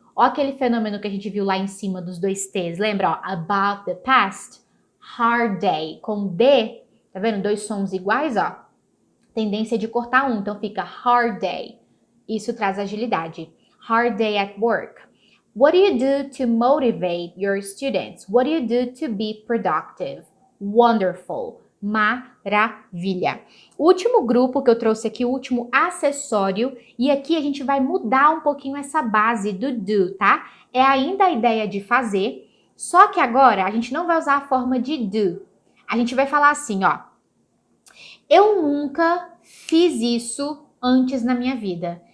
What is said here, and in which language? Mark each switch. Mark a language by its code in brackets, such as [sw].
[pt] Ó aquele fenômeno que a gente viu lá em cima dos dois T's, lembra? Ó, [en] about the past, hard day. [pt] Com D, tá vendo? Dois sons iguais, ó. Tendência de cortar um, então fica [en] hard day. [pt] Isso traz agilidade. [en] Hard day at work. What do you do to motivate your students? What do you do to be productive? Wonderful. [pt] Maravilha. O último grupo que eu trouxe aqui, o último acessório, e aqui a gente vai mudar um pouquinho essa base do do, tá? É ainda a ideia de fazer, só que agora a gente não vai usar a forma de do. A gente vai falar assim, ó. Eu nunca fiz isso antes na minha vida.